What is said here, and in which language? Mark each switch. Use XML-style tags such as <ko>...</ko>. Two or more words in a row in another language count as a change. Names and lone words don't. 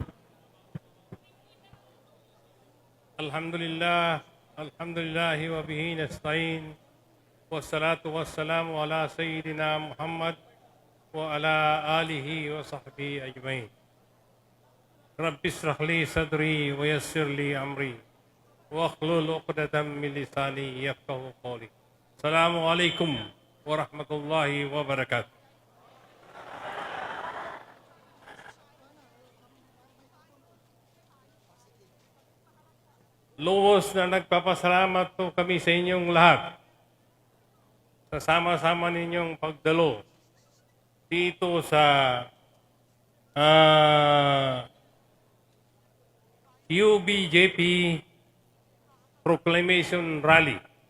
<ar>الحمد لله وبه نستعين والصلاة والسلام على سيدنا محمد وعلى آله وصحبه أجمعين. رب اشرح لي صدري ويسر لي أمري واحلل عقدة من لساني يفقهوا قولي. السلام عليكم ورحمة الله وبركاته.</ar> <tl>Lubos na nagpapasalamat po kami sa inyong lahat sa sama-sama ninyong pagdalo dito sa UBJP Proclamation Rally.</tl>